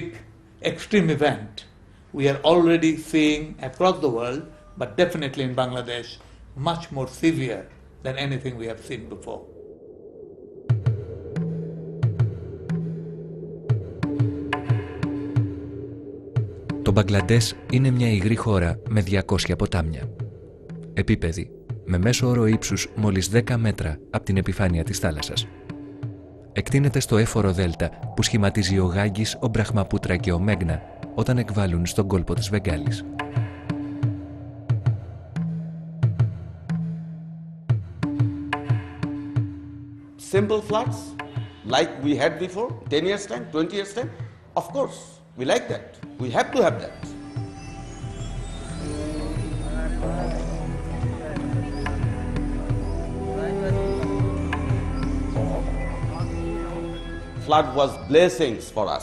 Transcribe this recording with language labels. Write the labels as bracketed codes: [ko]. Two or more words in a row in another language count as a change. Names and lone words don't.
[en] extreme event, we are already seeing across the world, but definitely in Bangladesh, much more severe than anything we have seen before. [el] Το Μπαγκλαντές είναι μια υγρή χώρα με 200 ποτάμια. Επίπεδη, με μέσο όρο ύψους μόλις 10 μέτρα από την επιφάνεια της θάλασσας. Εκτείνεται στο έφορο δέλτα που σχηματίζει ο Γάγκης, ο Μπραχμαπούτρα και ο Μέγνα όταν εκβάλλουν στον κόλπο της Βεγγάλης. [en] Simple floods like we had before, 10 years time, 20 years time? Of course, we like that. We have to have that. Flood was blessings for us.